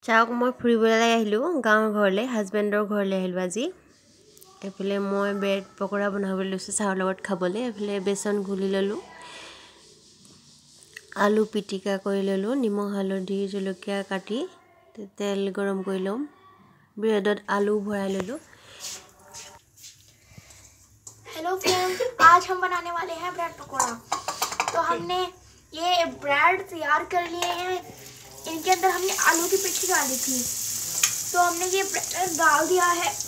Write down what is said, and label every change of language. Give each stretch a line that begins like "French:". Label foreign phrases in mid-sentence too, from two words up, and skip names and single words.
Assamese: মই ফুৰিবলৈ আহিলোঁ গাঁৱৰ ঘৰলৈ, হাজবেণ্ডৰ ঘৰলৈ আহিলোঁ আজি। এইফালে মই ব্ৰেড পকৰা বনাবলৈ লৈছোঁ চাহৰ লগত খাবলৈ। এইফালে বেচন ঘুলি ল'লোঁ, আলু পিটিকা কৰি ল'লোঁ, নিমখ হালধি জলকীয়া কাটি তেল গৰম কৰি ল'ম, ব্ৰেডত
Hindi: आलू भरा ले लो।
English: hello friends,
Hindi: आज हम बनाने वाले हैं ब्रेड पकौड़ा। तो हमने ये ब्रेड तैयार कर लिए हैं, इनके अंदर हमने आलू की पिट्ठी डाली थी, तो हमने ये ब्रेड डाल दिया है।